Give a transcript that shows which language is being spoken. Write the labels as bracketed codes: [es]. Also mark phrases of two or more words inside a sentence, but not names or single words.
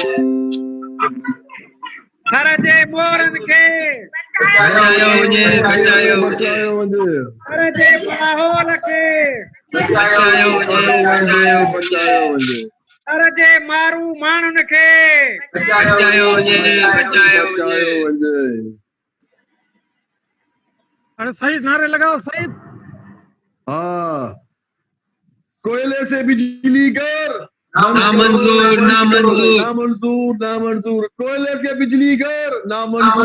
[sd] خرجِ مورن کے بچایو بچایو بچایو وجے خرجِ ماحول کے بچایو بچایو بچایو وجے خرجِ مارو مانن کے بچایو بچایو بچایو وجے [ur] ارے سعید نعرے لگاؤ سعید ہاں کوئلے سے بجلی گھر نامنظور نامنظور نامنظور نامنظور کوئلے سے بجلی گھر نامنظور